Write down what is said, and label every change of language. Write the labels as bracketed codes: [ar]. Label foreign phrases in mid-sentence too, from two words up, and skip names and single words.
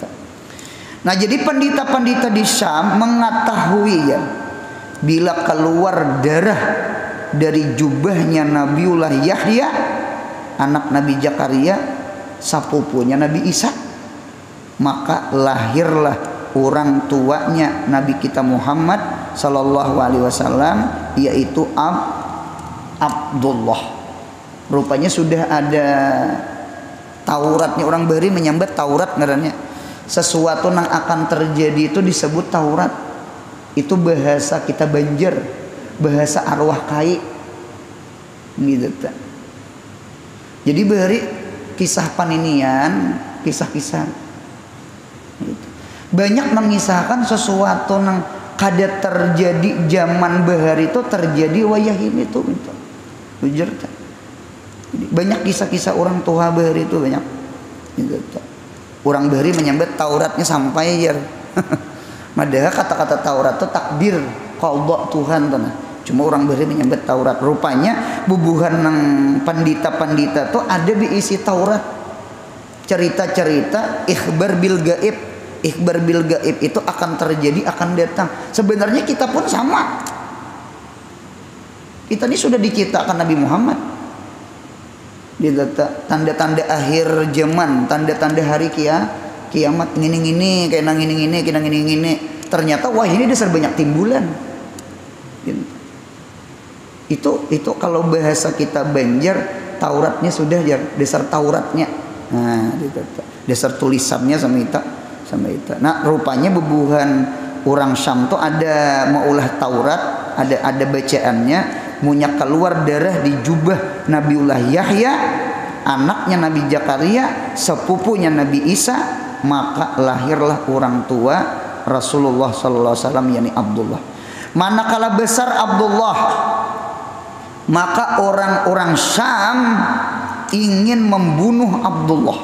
[id] Nah, jadi pendeta-pendeta di Syam mengetahui ya, bila keluar darah dari jubahnya Nabiullah Yahya, anak Nabi Zakaria, sapupunya Nabi Isa, maka lahirlah orang tuanya Nabi kita Muhammad [ar] صلى الله عليه وسلم, [id] yaitu Abdullah. [bjn] Rupanya sudah ada Tauratnya, orang beri menyambat Taurat ngarannya. [id] Sesuatu yang akan terjadi itu disebut Taurat. [bjn] Itu bahasa kita Banjar, bahasa arwah kai gitu. Jadi beri kisah paninian, kisah-kisah gitu. Banyak mengisahkan sesuatu yang kada terjadi zaman bahari itu terjadi wayah ini tuh gitu. Bujur. Banyak kisah-kisah orang tua bahari itu banyak gitu. Orang bahari menyambat Tauratnya sampai ya. Padahal kata-kata Taurat itu takdir qadha Tuhan tuh. Cuma orang bahari menyambat Taurat. Rupanya bubuhan nang pandita-pandita tuh ada diisi Taurat. [id] Cerita-cerita [ar] إخبار بالغيب. إخبار بالغيب [id] itu akan terjadi, akan datang. Sebenarnya kita pun sama. Kita ini sudah diciptakan Nabi Muhammad. [bjn] Tanda-tanda akhir zaman, tanda-tanda hari kiamat, ngini-ngini, kayak nang ngini-ngini. Ternyata wah ini dasar banyak timbulan. Itu kalau bahasa kita Banjar, Tauratnya sudah ya, dasar Tauratnya. Nah, dasar tulisannya sama itu. Nah, rupanya bebuhan orang Syam tuh ada maulah Taurat, ada bacaannya. [id] Munyak keluar darah di jubah Nabiullah Yahya, anaknya Nabi Zakaria, sepupunya Nabi Isa, maka lahirlah orang tua Rasulullah [ar] صلى الله عليه وسلم, [id] yakni Abdullah. Manakala besar Abdullah, maka orang-orang Syam ingin membunuh Abdullah.